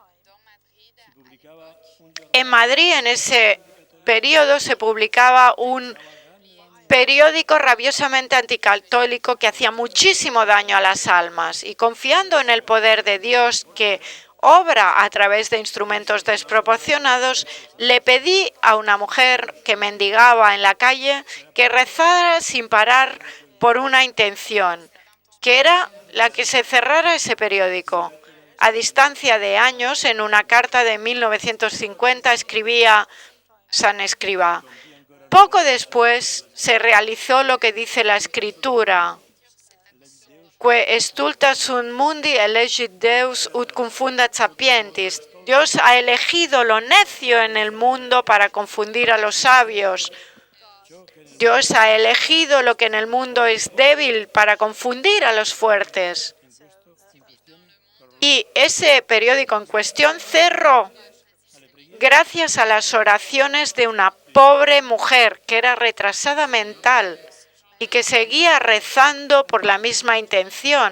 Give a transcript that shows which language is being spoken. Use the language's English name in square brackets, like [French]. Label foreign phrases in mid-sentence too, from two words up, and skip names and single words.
[Spanish] En Madrid, en ese periodo, se publicaba un periódico rabiosamente anticatólico que hacía muchísimo daño a las almas, y confiando en el poder de Dios que obra a través de instrumentos desproporcionados, le pedí a una mujer que mendigaba en la calle que rezara sin parar por una intención, que era la que se cerrara ese periódico. A distancia de años, en una carta de 1950, escribía San Escrivá: poco después se realizó lo que dice la Escritura: [Latin] que stulta sunt mundi elegit Deus ut confundat sapientis. [Spanish] Dios ha elegido lo necio en el mundo para confundir a los sabios. Dios ha elegido lo que en el mundo es débil para confundir a los fuertes. Y ese periódico en cuestión cerró gracias a las oraciones de una pobre mujer que era retrasada mental y que seguía rezando por la misma intención.